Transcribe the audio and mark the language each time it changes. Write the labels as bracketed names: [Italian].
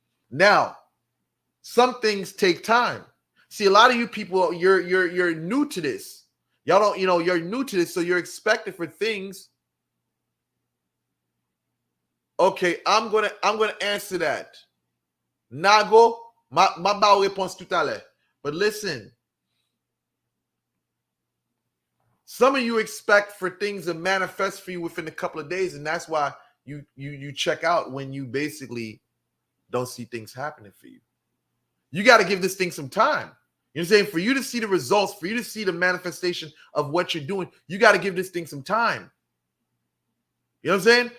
[English] Now, some things take time. See, a lot of you people, you're new to this. Y'all don't, you're new to this, so you're expecting for things. Okay, I'm gonna answer that. [Haitian Creole] Nago, ma ba réponse tout à l'heure. [English] But listen, some of you expect for things to manifest for you within a couple of days, and that's why you check out when you basically don't see things happening for you. You got to give this thing some time. You know what I'm saying? For you to see the results, for you to see the manifestation of what you're doing, you got to give this thing some time. You know what I'm saying?